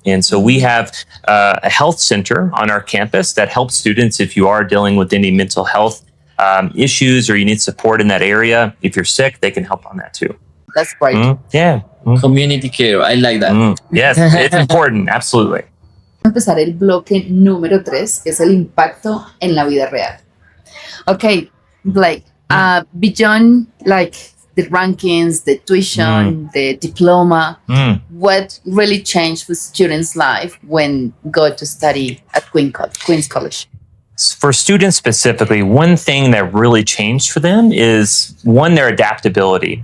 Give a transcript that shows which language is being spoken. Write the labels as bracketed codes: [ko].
[en] And so we have a health center on our campus that helps students if you are dealing with any mental health issues or you need support in that area. If you're sick, they can help on that too. That's great. Yeah. Community care, I like that. Yes, it's important, absolutely. [es] Empezar el bloque número 3, que es el impacto en la vida real. [en] Okay, Blake, beyond like the rankings, the tuition, the diploma, what really changed for students' life when go to study at Queen's College? For students specifically, one thing that really changed for them is, one, their adaptability.